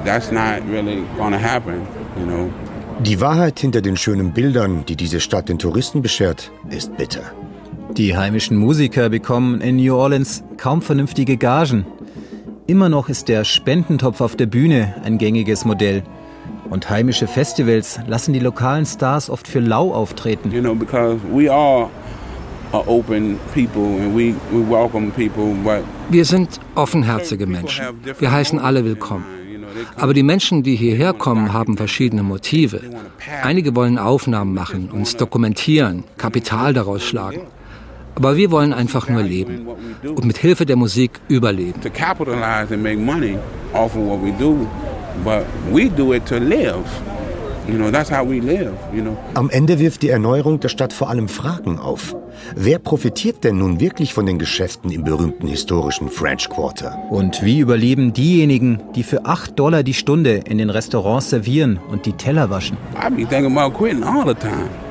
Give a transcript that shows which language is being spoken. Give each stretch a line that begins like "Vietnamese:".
German: Die Wahrheit hinter den schönen Bildern, die diese Stadt den Touristen beschert, ist bitter. Die heimischen Musiker bekommen in New Orleans kaum vernünftige Gagen. Immer noch ist der Spendentopf auf der Bühne ein gängiges Modell. Und heimische Festivals lassen die lokalen Stars oft für lau auftreten.
English: You know, because we are open people and we welcome people, but
German: wir sind offenherzige Menschen. Wir heißen alle willkommen. Aber die Menschen, die hierher kommen, haben verschiedene Motive. Einige wollen Aufnahmen machen, uns dokumentieren, Kapital daraus schlagen. Aber wir wollen einfach nur leben und mit Hilfe der Musik überleben.
English: To capitalize and make money off of what we do, but we do it to live. You know, that's how we live, you know.
German: Am Ende wirft die Erneuerung der Stadt vor allem Fragen auf. Wer profitiert denn nun wirklich von den Geschäften im berühmten historischen French Quarter? Und wie überleben diejenigen, die für $8 die Stunde in den Restaurants servieren und die Teller waschen?
English: I be thinking about quitting all the time.